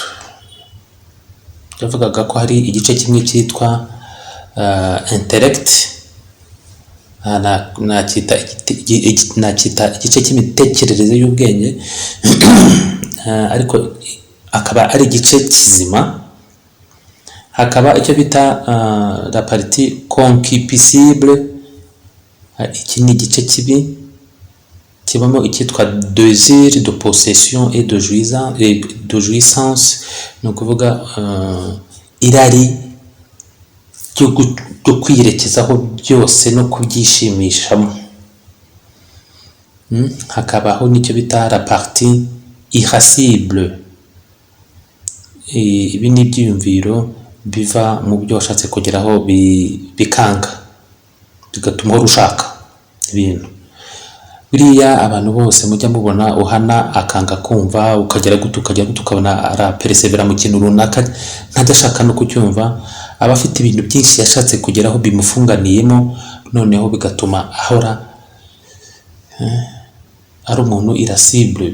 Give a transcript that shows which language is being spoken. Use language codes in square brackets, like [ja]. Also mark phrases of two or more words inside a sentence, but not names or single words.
[rw] Yavugaga ko hari igice kimwe cyitwa intellect, nacyita igice cy'imitekerereze y'ubwenge, ariko akaba ari igice kizima. Hakaba icyo bita [fr] la partie concupiscible, [rw] iki ni igice kibi kibamo icyitwa [fr] désir de possession et de jouissance, [rw] ni ukuvuga irari ryo kwirekezaho byose no kubyishimishamo. Hakabaho n'icyo bita [fr] la partie irascible. [rw] Ibi ni ibyiyumviro biva mu byo washatse kugeraho bikanga, bigatuma uhora ushaka ibintu. Buriya abantu bose mujya mubona uhana akanga kumva, ukagera gute ukabona araperesevera mu kintu runaka ntajya no kucyumva, aba afite ibintu byinshi yashatse kugeraho bimufunganiyemo, noneho bigatuma ahora ari umuntu irascible.